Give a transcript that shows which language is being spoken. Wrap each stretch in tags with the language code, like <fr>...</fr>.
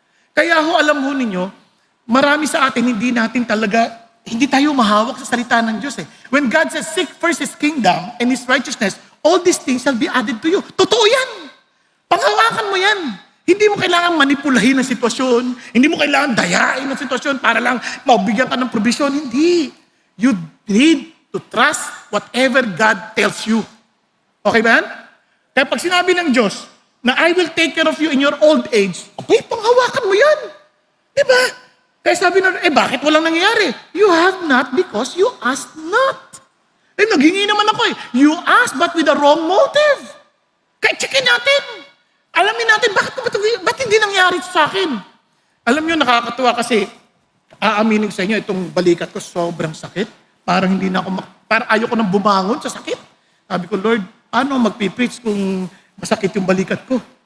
<tl>Kaya alam ho ninyo, marami sa atin, hindi tayo mahawak sa salita ng Diyos eh.</tl> <en>When God says, seek first His kingdom and His righteousness, all these things shall be added to you.</en> <tl>Totoo yan. Panghawakan mo yan. Hindi mo kailangan manipulahin ang sitwasyon. Hindi mo kailangan dayain ang sitwasyon para lang maubigyan ka ng provision. Hindi.</tl> <en>You need to trust whatever God tells you.</en> <tl>Okay ba yan? Kaya pag sinabi ng Diyos na</tl> <en>I will take care of you in your old age,</en> <tl>okay, panghawakan mo yan. Diba? Kaya sabi na, bakit walang nangyayari?</tl> <en>You have not because you asked not.</en> <tl>Naghingi naman ako eh.</tl> <en>You asked but with the wrong motive.</en> <tl>Kaya checkin natin. Alamin natin, bakit hindi nangyari sa akin? Alam nyo, nakakatuwa kasi aaminin sa inyo, itong balikat ko sobrang sakit. Parang hindi na ako, parang ayoko nang bumangon sa sakit. Sabi ko, Lord, ano magpipreach kung masakit yung balikat ko?</tl>